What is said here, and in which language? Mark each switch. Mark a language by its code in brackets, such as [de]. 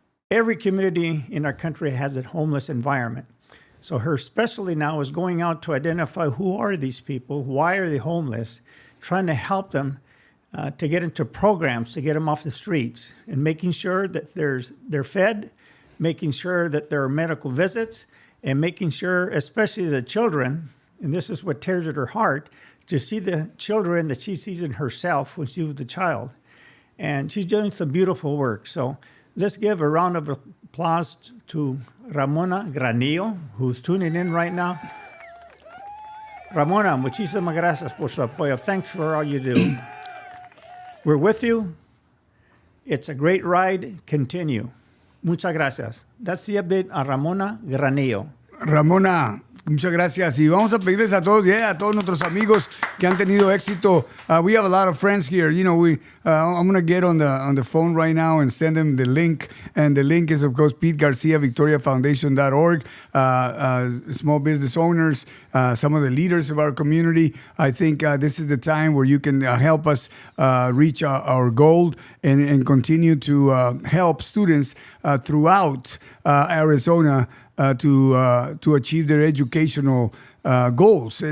[en] Every community in our country has a homeless environment. So her specialty now is going out to identify who are these people, why are they homeless, trying to help them to get into programs to get them off the streets, and making sure that they're fed, making sure that there are medical visits, and making sure, especially the children, and this is what tears at her heart, to see the children that she sees in herself when she was a child. And she's doing some beautiful work. So let's give a round of applause to Ramona Granillo, who's tuning in right now. [es] Ramona, muchísimas gracias por su apoyo. [en] Thanks for all you do. We're with you. It's a great ride. Continue. [es] Muchas gracias. [en] That's the update on Ramona Granillo. [es] Ramona, Muchas gracias. Y vamos a pedirles a todos, a todos nuestros amigos que han tenido éxito. [en] We have a lot of friends here. You know, I'm going to get on the phone right now and send them the link. And the link is, of course, Pete Garcia, VictoriaFoundation.org. Small business owners, some of the leaders of our community. I think this is the time where you can help us reach our goal and continue to help students throughout Arizona to achieve their educational goals.